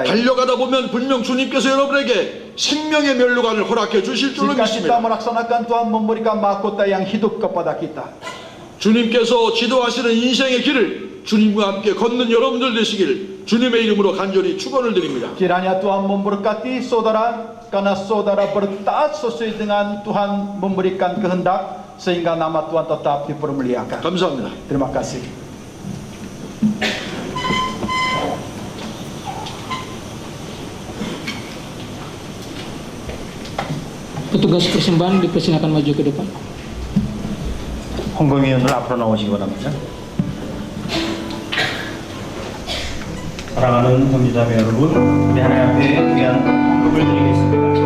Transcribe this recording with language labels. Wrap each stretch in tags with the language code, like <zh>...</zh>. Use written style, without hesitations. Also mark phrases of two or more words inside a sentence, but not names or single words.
<ko>달려가다 보면 분명 주님께서 여러분에게 생명의 면류관을 허락해 주실 줄로</ko> <id>Jika kita</id> <ko>믿습니다.</ko> <id>melaksanakan, Tuhan memberikan mahkota yang hidup kepada kita.</id> <ko>주님께서 지도하시는 인생의 길을 주님과 함께 걷는 여러분들 되시길 주님의 이름으로 간절히 축원을 드립니다.</ko> <id>Kiranya Tuhan memberkati saudara, karena saudara bertaat sesuai dengan Tuhan memberikan kehendak, sehingga nama Tuhan tetap dipermuliakan.</id> <ko>감사합니다.</ko> <id>Terima kasih. Petugas persembahan dipersilakan maju ke depan.</id> <ko>홍금위원들 앞으로 나오시기 바랍니다. 사랑하는 형제자매 여러분, 우리 하나님 앞에 귀한 헌금을 드리겠습니다.</ko>